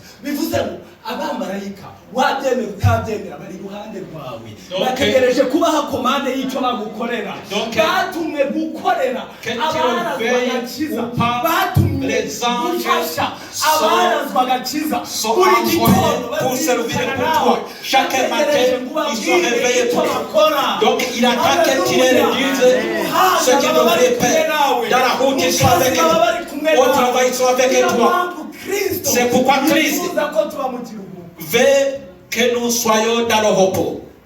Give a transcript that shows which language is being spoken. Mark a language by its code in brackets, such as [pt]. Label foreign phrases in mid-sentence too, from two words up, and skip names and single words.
[rw] Bivuze ngo abamarayika wabyemera utabyemera bari iruhande rwawe bategereje kubaha komande y'icyo bagukorera. Batumwe gukorera abarazwa agakiza, batumwe gufasha abarazwa agakiza. Buri gitondo [fr] Servir pour toi. Chaque matin, ils sont réveillés pour toi. Donc, il attend que tu leur dises ce qu'ils devraient faire. Dans la route, ils sont avec eux. Au travail, ils sont avec toi. C'est pourquoi Christ veut que nous soyons dans le repos.